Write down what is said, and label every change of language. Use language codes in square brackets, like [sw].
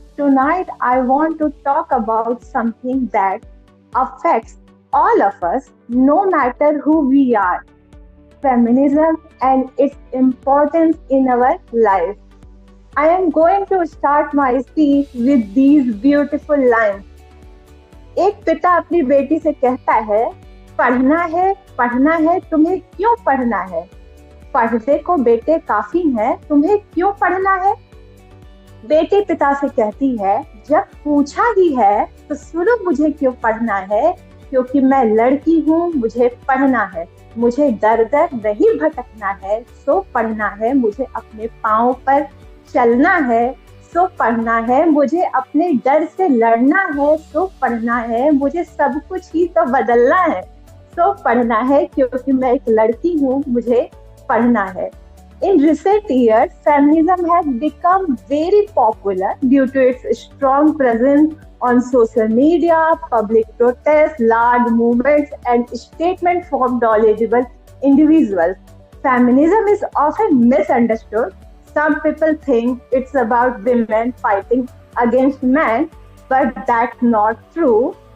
[en] Tonight, I want to talk about something that affects all of us, no matter who we are, feminism and its importance in our life. I am going to start my speech with these beautiful lines. [hi] एक पिता अपनी बेटी से कहता है, पढ़ना है, तुम्हें क्यों पढ़ना है? पढ़ने को बेटे काफी हैं, तुम्हें क्यों पढ़ना है? बेटी पिता से कहती है, जब पूछा ही है तो सुनो मुझे क्यों पढ़ना है, क्योंकि मैं लड़की हूँ, मुझे पढ़ना है, मुझे दर दर नहीं भटकना है, सो पढ़ना है, मुझे अपने पाँव पर चलना है, सो पढ़ना है, मुझे अपने डर से लड़ना है, सो पढ़ना है, मुझे सब कुछ ही तो बदलना है, सो पढ़ना है, क्योंकि मैं एक लड़की हूँ, मुझे पढ़ना है. [en] In recent years, feminism has become very popular due to its strong presence on social media, public protests, large movements, and statements from knowledgeable individuals. Feminism is often misunderstood. Some people think it's about women fighting against men, but that's not true.